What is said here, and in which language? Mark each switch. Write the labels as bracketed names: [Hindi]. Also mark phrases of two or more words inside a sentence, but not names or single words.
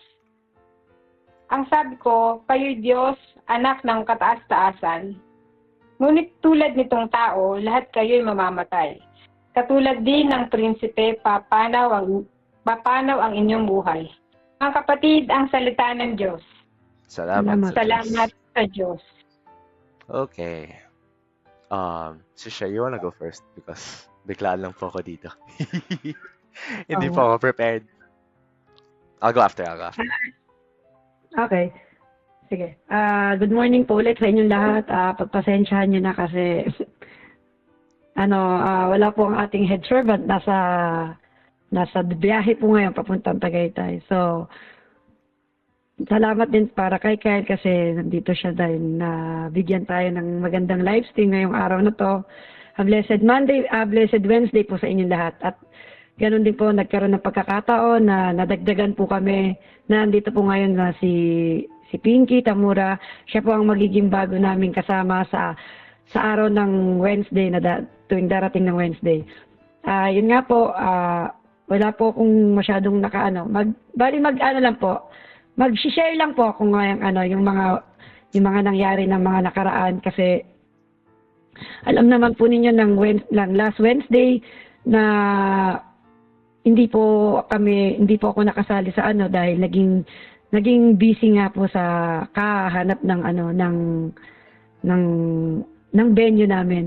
[Filipino] Ang sabi ko, kayo'y Diyos, anak ng kataas-taasan. Ngunit tulad nitong tao, lahat kayo'y mamamatay. Katulad din ng prinsipe, papanaw ang inyong buhay. Ang kapatid, ang salita ng Diyos. Salamat sa Diyos. Salamat sa Diyos. Okay. [English] Sisha, you wanna go first? [Filipino] Because biglaan lang po ako dito. Hindi po ako prepared. [English] I'll go after. [Filipino] Okay. Sige. [English] Good morning [Filipino] po ulit sa inyong lahat. Pagpasensyahan nyo na kasi wala po ang ating [English] head servant. [Filipino] Nasa biyahe po ngayon papuntang Tagaytay. So, salamat din para kay Kyle kasi nandito siya dahil bigyan tayo ng magandang [English] live stream [Filipino] ngayong araw na to. [English] A blessed Wednesday [Filipino] po sa inyong lahat. At ganun din po, nagkaroon ng pagkakataon na nadagdagan po kami na nandito po ngayon na si Pinky Tamura. Siya po ang magiging bago naming kasama sa araw ng Wednesday tuwing darating ng Wednesday. Yun nga po, wala po akong masyadong mag-share lang po kung yung mga nangyari ng mga nakaraan kasi alam naman po ninyo ng last Wednesday na hindi po ako nakasali sa dahil naging busy nga po sa kahanap ng venue namin.